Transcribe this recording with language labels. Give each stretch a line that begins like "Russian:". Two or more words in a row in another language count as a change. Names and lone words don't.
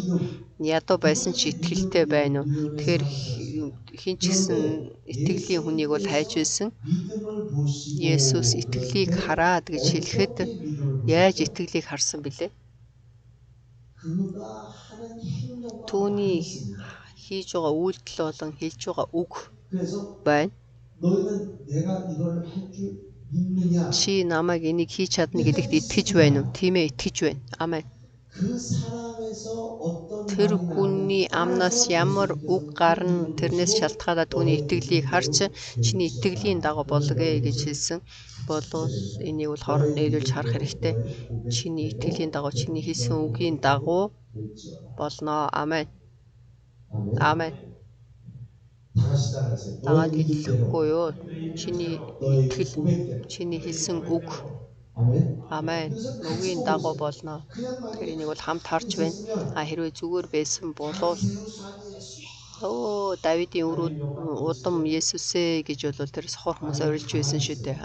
Mongolian: Ядуу байсан ч итгэлтэй байна уу? Тэгэхээр хин ч гэсэн итгэлийн хүнийг бол хайж байсан. Есүс итгэлийг хараад гэж хэлэхэд яаж итгэлийг харсан бilé? Түүний хийж байгаа үйлдэл болон хэлж байгаа үг байна.
Korean: 너희는 내가 이걸 할 줄 믿느냐?
Mongolian: Чи намайг энийг хийж чадна гэдэгт итгэж байна уу? Тийм ээ, итгэж байна. Амен.
Korean: 그 사람에서 어떤
Mongolian: Тэр
Korean: 말이
Mongolian: хүний
Korean: 나오냐에
Mongolian: амнаас
Korean: 따라서
Mongolian: ямар үг
Korean: 예수님께서
Mongolian: гарна
Korean: 그
Mongolian: тэрнээс
Korean: 믿음으로
Mongolian: шалтгаалаад түүний
Korean: 너의
Mongolian: итгэлийг харж чиний итгэлийн дагуу болгоё гэж хэлсэн. Болвол энийг бол хооронд нийлүүлж харах хэрэгтэй. Чиний итгэлийн дагуу чиний хэлсэн үгийн дагуу болно. Амен. Амен.
Korean: 다 같이 따라하세요.
Mongolian: Дагаад
Korean: 너의
Mongolian: хэлэхгүй
Korean: 믿음대로
Mongolian: юу? Чиний
Korean: 너의
Mongolian: итгэл,
Korean: 고백대로
Mongolian: чиний хэлсэн үг.
Korean: 아멘.
Mongolian: Амен. Үгийн дагуу болно. Тэгэхээр энийг бол хамт харж байна. Хэрвээ зүгээр байсан бол Давидын удам Есүсээ гэж бол тэр сохор хүмүүс орилж байсан шүү дээ.